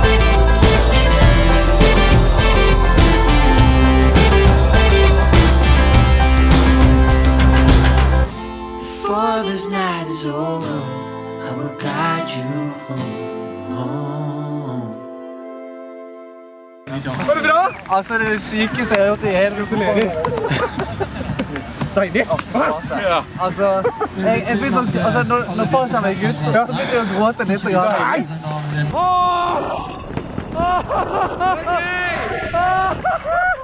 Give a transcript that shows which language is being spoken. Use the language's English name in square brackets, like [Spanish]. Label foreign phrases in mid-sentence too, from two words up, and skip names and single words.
[English] Before this night is over, I will guide you home. [Norwegian] Var det bra? Altså, det er det sykeste jeg har gjort i hele rulleringen. Deilig! Ja. Altså, jeg begynte å... Altså, når far kommer meg ut, så begynte jeg å gråte litt. Nei!